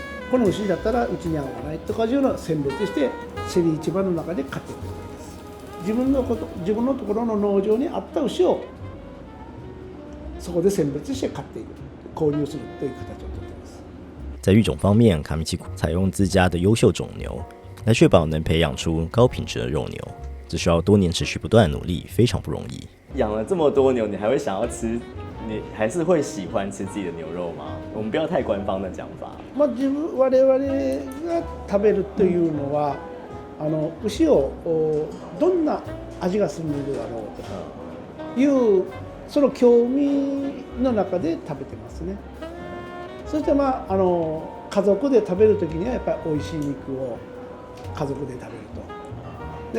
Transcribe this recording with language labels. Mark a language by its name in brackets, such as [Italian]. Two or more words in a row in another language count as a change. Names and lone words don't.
[Japanese] この牛だったらうちに合わないとかいうのを選別して競り市場の中で買ってくるわけです。自分のところの農場に合った牛をそこで選別して買っていく購入するという形をとっています。 [Chinese] 在育种方面，卡米奇采用自家的优秀种牛，来确保能培养出高品质的肉牛。这需要多年持续不断的努力，非常不容易。养了这么多牛，你还会想要吃？你还是会喜欢吃自己的牛肉吗？我们不要太官方的讲法。 [Japanese] 我々が食べるというのは、牛をどんな味がするのだろうというその興味の中で食べてますね。そして家族で食べるときにはやっぱり美味しい肉を家族で食べると。